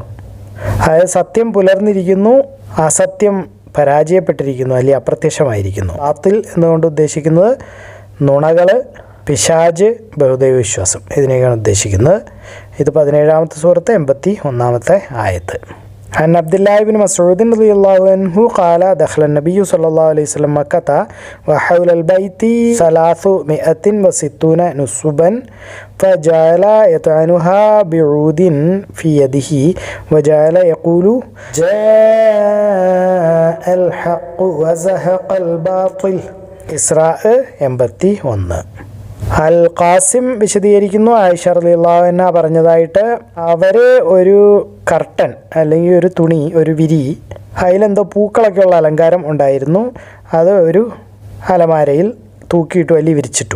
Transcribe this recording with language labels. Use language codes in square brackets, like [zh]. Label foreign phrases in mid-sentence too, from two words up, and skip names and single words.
[ml] അതായത് സത്യം പുലർന്നിരിക്കുന്നു, അസത്യം പരാജയപ്പെട്ടിരിക്കുന്നു, അല്ലെങ്കിൽ അപ്രത്യക്ഷമായിരിക്കുന്നു. ബാത്തിൽ എന്നുകൊണ്ട് ഉദ്ദേശിക്കുന്നത് നുണകൾ, പിശാജ്, ബഹുദൈവ വിശ്വാസം, ഇതിനെയാണ് ഉദ്ദേശിക്കുന്നത്. ഇത് 17-ാമത്തെ സൂറത്ത് 81-ാമത്തെ ആയത്ത്. [ar] عن عبد الله بن مسعود رضي الله عنه قال دخل النبي صلى الله عليه وسلم مكة وحول البيت 360 نصبا فجعل يطعنها بعود في يده وجعل يقول جاء الحق وزهق الباطل. [ml] ഇസ്രാ 81. അൽ ഖാസിം വിശദീകരിക്കുന്നു, ആയിഷ [ar] رضي الله عنها [ml] പറഞ്ഞതായിട്ട്, അവർ ഒരു കർട്ടൻ അല്ലെങ്കിൽ ഒരു തുണി, ഒരു വിരി, അതിലെന്തോ പൂക്കളൊക്കെ ഉള്ള അലങ്കാരം ഉണ്ടായിരുന്നു. അത് ഒരു അലമാരയിൽ തൂക്കിയിട്ടു, അല്ലെങ്കിൽ വിരിച്ചിട്ടു.